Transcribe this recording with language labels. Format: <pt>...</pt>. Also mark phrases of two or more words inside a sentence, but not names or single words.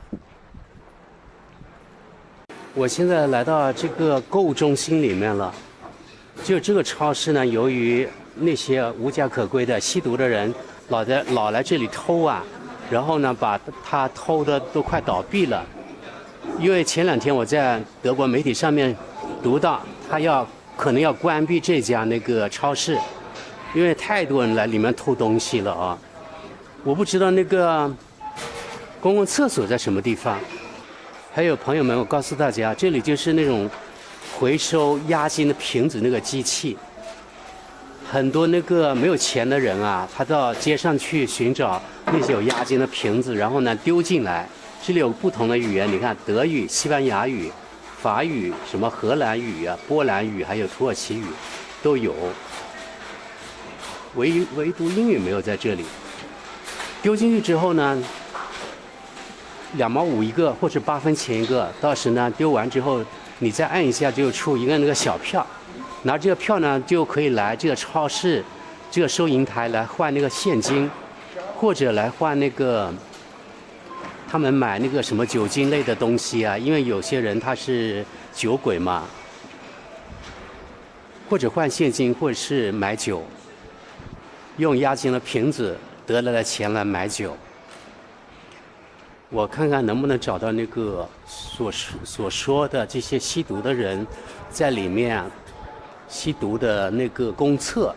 <zh>我現在來到這個購物中心裡面了，就這個超市呢，由於那些無家可歸的吸毒的人老來這裡偷啊。然後呢，把他偷的都快倒閉了，因為前2天我在德國媒體上面讀到，他可能要關閉這家那個超市，因為太多人來裡面偷東西了啊！我不知道那個公共廁所在什麼地方。還有朋友們，我告訴大家，這裡就是那種回收押金的瓶子那個機器。很多那個沒有錢的人啊，他到街上去尋找那些有押金的瓶子，然後呢丟進來。這裡有不同的語言，你看德語、西班牙語、法語、什麼荷蘭語啊、波蘭語，還有土耳其語都有。唯獨英語沒有在這裡。丟進去之後呢，2毛5一個，或者8分錢一個。到時呢丟完之後，你再按一下就出一個那個小票。拿這個票呢，就可以來這個超市、這個收银台來換那個現金，或者來換那個他們買那個什麼酒精類的東西啊，因為有些人他是酒鬼嘛，或者換現金，或者是買酒，用押金的瓶子得来的錢來買酒。我看看能不能找到那个所说的这些吸毒的人在里面吸毒的那个公厕。</zh>